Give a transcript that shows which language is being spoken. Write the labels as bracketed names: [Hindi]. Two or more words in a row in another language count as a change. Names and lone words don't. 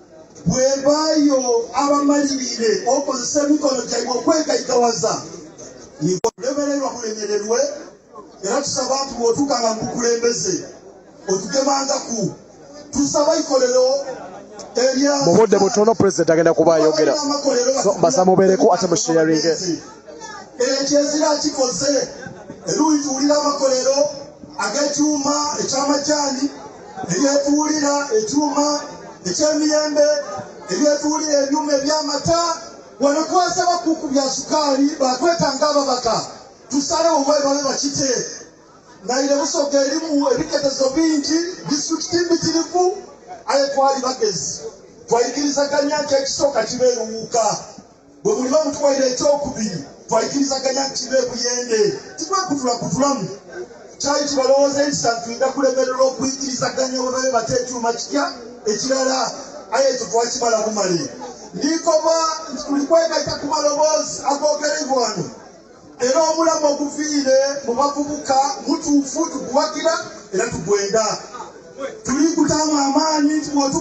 [Soga] bwebayo abamalirire okozesa emikono gyabwe okwekayikawaza nikulemererwa kulemererwe era tusaba nti bw'otuuka nga mukulembeze otugemangaku tusaba ikolero mu budde butono president agenda kuba ayogera so mbasa mubeereko ate musharinge ekyezira kikoze eruituulira amakolero ag'ekyuma eky'amajaani eryetuulira ekyuma eky'emiyembe eryetuulira ebyuma eby'amata wano twasaba kuku bya sukaali bakwetanga ababaka tusalewo bwebabe bakite naire busoga erimu ebiketezo bingi disitulikiti mbitirivu aye twali bagezi twayikirizaganya nti ekisooka kibe eruwuuka bwe muliba mutwaire ekyokubiri twayikirizaganya nti kibe ebuyende tikwekutulakutulamu kyali kibalowooza ekisantuinda kulemererwa okuyikirizaganya bwe babe bate ekyuma kitya ekirala aye ekyo twakimala bumale ndikoba nti tuli kwegaita ku maloboozi agogerebwa wano era omulamu oguviire mu bavubuka mutuufu tuguwagira era tugwenda tuli kutaamu amaanyi nti bw'otuuka